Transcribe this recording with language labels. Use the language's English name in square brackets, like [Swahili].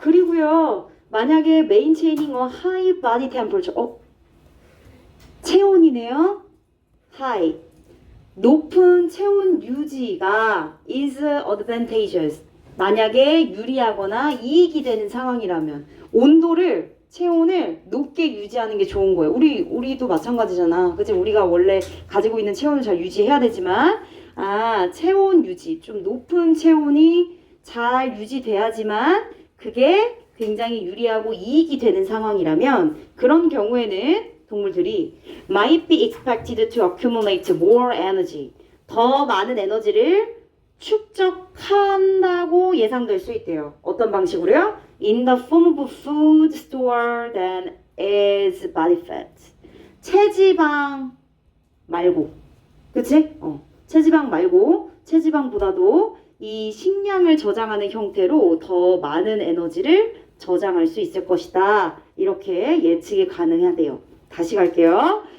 [Korean] 그리고요, 만약에 [English] maintaining a high body temperature, [Korean] 체온이네요. [English] high. [Korean] 높은 체온 유지가 [English] is advantageous. [Korean] 만약에 유리하거나 이익이 되는 상황이라면 온도를, 체온을 높게 유지하는 게 좋은 거예요. 우리도 마찬가지잖아. 그치? 우리가 원래 가지고 있는 체온을 잘 유지해야 되지만, 체온 유지, 좀 높은 체온이 잘 유지돼야지만 그게 굉장히 유리하고 이익이 되는 상황이라면 그런 경우에는 동물들이 [English] might be expected to accumulate more energy. [Korean] 더 많은 에너지를 축적한다고 예상될 수 있대요. 어떤 방식으로요? [English] In the form of food stored than as body fat. [Korean] 체지방 말고. 그치? 체지방 말고, 체지방보다도 이 식량을 저장하는 형태로 더 많은 에너지를 저장할 수 있을 것이다. 이렇게 예측이 가능하대요. 다시 갈게요.